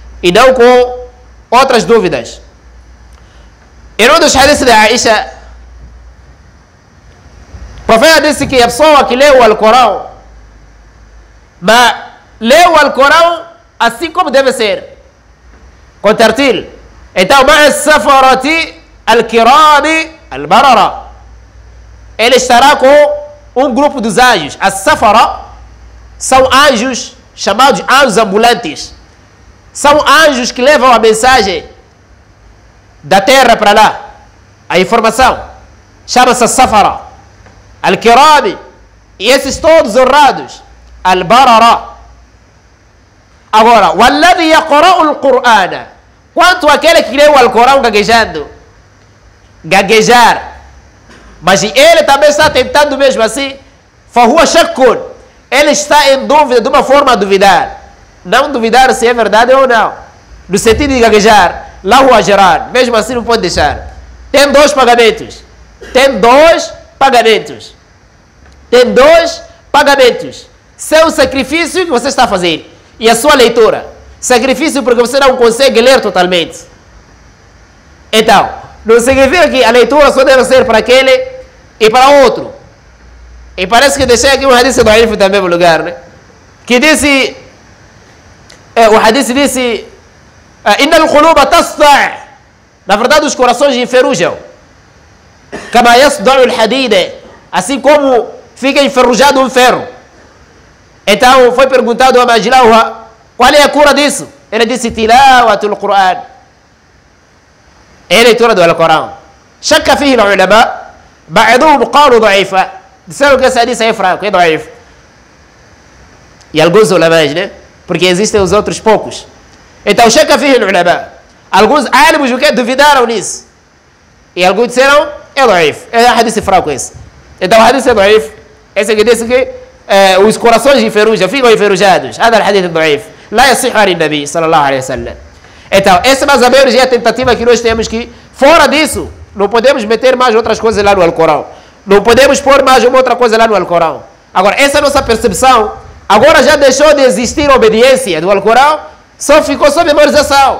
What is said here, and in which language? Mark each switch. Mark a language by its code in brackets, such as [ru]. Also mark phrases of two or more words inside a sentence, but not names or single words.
[pt] e não com outras dúvidas. Em um dos hadiths de Aisha, o profeta disse que a pessoa que lê o Alcorão, mas lê o Alcorão assim como deve ser, com tartil. Então, [ar] مع السفرة الكرام البررة, [pt] ele estará com um grupo dos anjos. As safara são anjos chamados anjos ambulantes. São anjos que levam a mensagem da terra para lá, a informação. Chama-se safara. Al-kirami, e esses todos honrados. Al-barara. [ar] Agora, والذي يقرأ القرآن, [pt] quanto aquele que lê o Alcorão gaguejando, gaguejar, mas ele também está tentando mesmo assim, [ar] فهو شك, [pt] ele está em dúvida, de uma forma a duvidar, não duvidar se é verdade ou não, no sentido de gaguejar, [ar] له أجران, [pt] mesmo assim não pode deixar. Tem dois pagamentos, tem dois pagamentos, tem dois pagamentos. Seu sacrifício que você está a fazer e a sua leitura. Sacrifício porque você não consegue ler totalmente. Então, não significa que a leitura só deve ser para aquele e para outro. E parece que deixei aqui um hadith do Alif também no lugar, né? Que disse, o hadith disse, [ar] إن القلوب تصدأ', [pt] na verdade os corações enferrujam. [ar] كما يصدأ الحديد, [pt] assim como fica enferrujado um ferro. Então foi perguntado a Majlauha, qual é a cura disso? Ele disse, [ar] تلاوة القرآن, [pt] é a leitura do Alcorão. [ar] شك فيه العلماء بعضهم قالوا ضعيف, [pt] disseram que esse hadith é fraco, é da'if. E alguns ulamás, né? Porque existem os outros poucos. Então, [ar] شك فيه العلماء, [pt] alguns alimos o que duvidaram nisso. E alguns disseram, é da'if, é hadith fraco esse. Então o hadith é da'if. Esse que disse que os corações enferrujam, ficam enferrujados. [ar] هذا الحديث ضعيف. لا يصح عن النبي صلى الله عليه وسلم. [pt] Então, essa mais ou menos é a tentativa que nós temos, que fora disso, não podemos meter mais outras coisas lá no Alcorão. Não podemos pôr mais uma outra coisa lá no Alcorão. Agora, essa nossa percepção, agora já deixou de existir obediência do Alcorão, só ficou só memorização.